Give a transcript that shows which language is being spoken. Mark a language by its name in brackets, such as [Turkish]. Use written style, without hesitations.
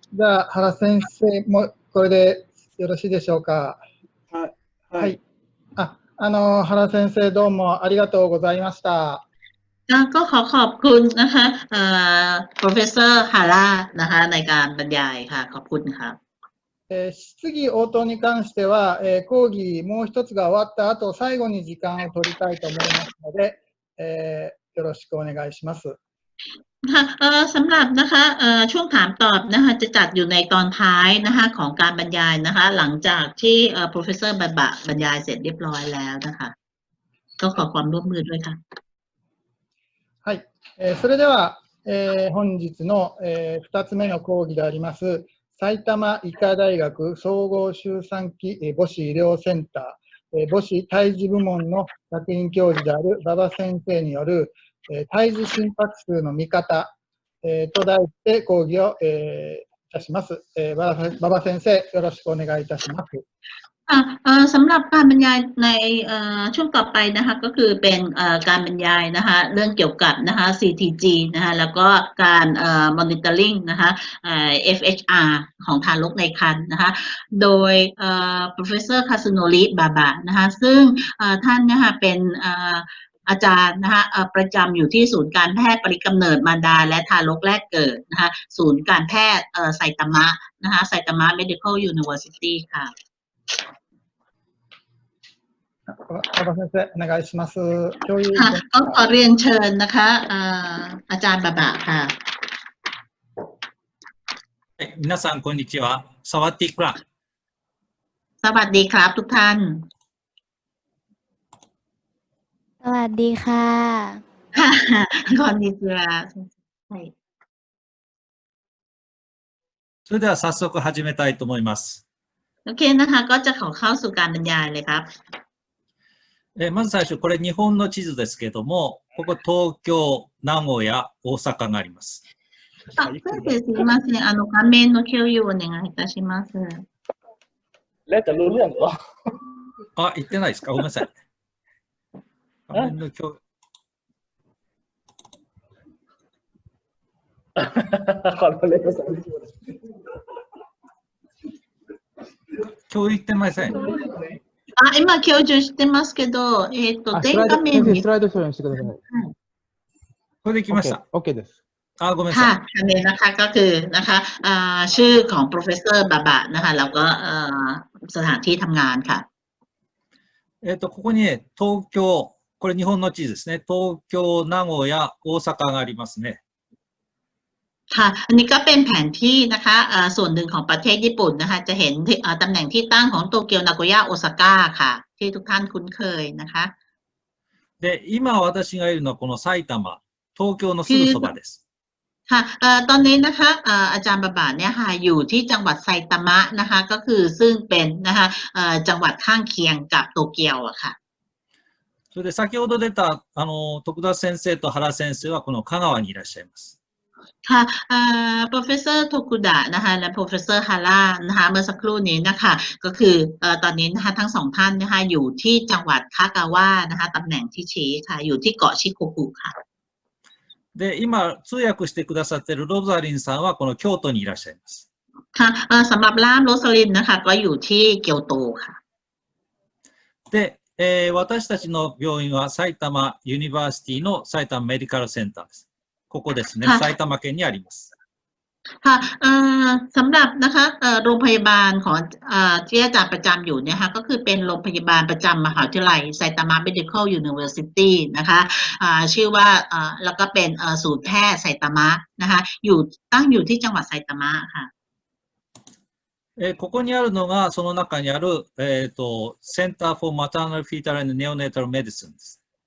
[Japanese] じゃあ、原先生もこれでよろしいでしょうか。はい。はい。原先生どうもありがとうございました。 [Thai] ก็ขอขอบคุณนะคะ Professor Hara นะคะในการบรรยายค่ะขอบคุณค่ะ [Japanese] 質疑応答に関しては、講義もう一つが終わった後、最後に時間を取りたいと思いますので、よろしくお願いします。 [Thai] ค่ะสำหรับนะคะช่วงถามตอบนะคะจะจัดอยู่ในตอนท้ายนะคะของการบรรยายนะคะหลังจากที่ Professor บาบะบรรยายเสร็จเรียบร้อยแล้วนะคะก็ขอความร่วมมือด้วยค่ะ [Japanese] はい、それでは、本日の、2つ目の講義であります埼玉医科大学総合周産期母子医療センタ母子胎児部門の客員教授である馬場先生による、胎児心拍数の見方、と題して講義を、いたします。馬場先生、よろしくお願いいたします。 [Thai] สำหรับการบรรยายในช่วงต่อไปนะคะก็คือเป็นการบรรยายนะคะเรื่องเกี่ยวกับนะคะ CTG นะคะแล้วก็การ monitoring นะคะ FHR ของทารกในครรภ์นะคะโดยprofessor Kazunori Baba นะคะซึ่งท่านนะคะเป็นอาจารย์นะคะประจำอยู่ที่ศูนย์การแพทย์ปริกำเนิดมารดาและทารกแรกเกิดนะคะศูนย์การแพทย์ไซตามะนะคะไซตามะ Medical University ค่ะ [Japanese] 馬場先生、お願いします。 [Thai] ค่ะก็ขอเรียนเชิญนะคะอาจารย์บาบะค่ะ [Japanese] 皆さんこんにちは。 [Thai] サワディークラ。 สวัสดีครับทุกท่าน สวัสดีค่ะ [Japanese] こんにちははい。それでは早速始めたいと思います。 [Thai] โอเคนะคะก็จะขอเข้าสู่การบรรยายเลยครับ [Japanese] まず最初、これ日本の地図ですけども、ここ東京、名古屋、大阪があります。そうです。すみません。画面の共有をお願いいたします。 [Thai] แล้วจะรู้เรื่องเหรอ [Japanese] 言ってないですかごめんなさい。画面の共有。共有してません。今共有してますけど、全画面に。スライドショーにしてください。これできました。 OK です。ごめんなさい。 [Thai] ค่ะอันนี้นะคะก็คือนะคะชื่อของ professor บาบะนะคะแล้วก็สถานที่ทำงานค่ะ [Japanese] ここにね、東京、これ日本の地図ですね。東京、名古屋、大阪がありますね。 [Thai] ค่ะอันนี้ก็เป็นแผนที่นะคะส่วนหนึ่งของประเทศญี่ปุ่นนะคะจะเห็นตำแหน่งที่ตั้งของโตเกียวนาโกย่าโอซาก้าค่ะที่ทุกท่านคุ้นเคยนะคะ [Japanese] で、今私がいるのはこの埼玉、東京のすぐそばです。 [Thai] ค่ะตอนนี้นะคะอาจารย์บาบาเนี่ยค่ะอยู่ที่จังหวัดไซตามะนะคะก็คือซึ่งเป็นนะคะจังหวัดข้างเคียงกับโตเกียวอะค่ะ [Japanese] それで先ほど出た徳田先生と原先生はこの香川にいらっしゃいます。 [Thai] ค่ะprofessor โทคุดะนะคะและ professor ฮาร่านะคะเมื่อสักครู่นี้นะคะก็คือตอนนี้นะคะทั้งสองท่านนะคะอยู่ที่จังหวัดคากาวะนะคะตำแหน่งที่ชี้ค่ะอยู่ที่เกาะชิโกกุค่ะ [Japanese] で、今、通訳してくださっているロザリンさんはこの京都にいらっしゃいます。 [Thai] ค่ะสำหรับล่ามโรสลินนะคะก็อยู่ที่เกียวโตค่ะ [Japanese] で、私たちの病院は埼玉ユニバーシティの埼玉メディカルセンターです。ここですね、埼玉県にあります。 [Thai] ค่ะสำหรับนะคะโรงพยาบาลของที่อาจารย์ประจำอยู่เนี่ยค่ะก็คือเป็นโรงพยาบาลประจำมหาวิทยาลัยไซตามะ Medical University นะคะชื่อว่าแล้วก็เป็นศูนย์แพทย์ไซตามะนะคะตั้งอยู่ที่จังหวัดไซตามะค่ะ [Japanese] ここにあるのがその中にある [English] Center for Maternal Fetal and Neonatal Medicine [Japanese] です。